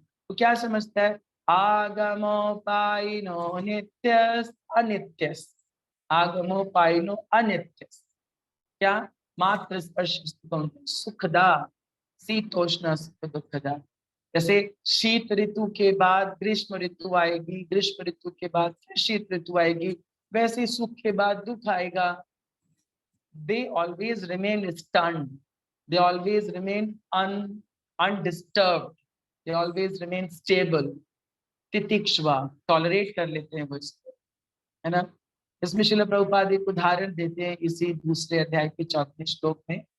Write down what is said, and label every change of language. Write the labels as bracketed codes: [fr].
[hi] तो क्या समझता है, [sa] आगमोपायिनो नित्यस् अनित्यस्, आगमोपायिनो अनित्यस्, क्या, मात्र स्पर्श सुखदा शीतोष्ण सुख दुखदा। [hi] जैसे शीत ऋतु के बाद ग्रीष्म ऋतु आएगी, ग्रीष्म ऋतु के बाद फिर शीत ऋतु आएगी, वैसे सुख के बाद दुख आएगा। [en] They always remain stunned, they always remain undisturbed, they always remain stable। [hi] तितिक्षवा, tolerate कर लेते हैं वो इसको, है ना। इसमें श्रील प्रभुपाद एक उदाहरण देते हैं इसी दूसरे अध्याय के 14वें श्लोक में।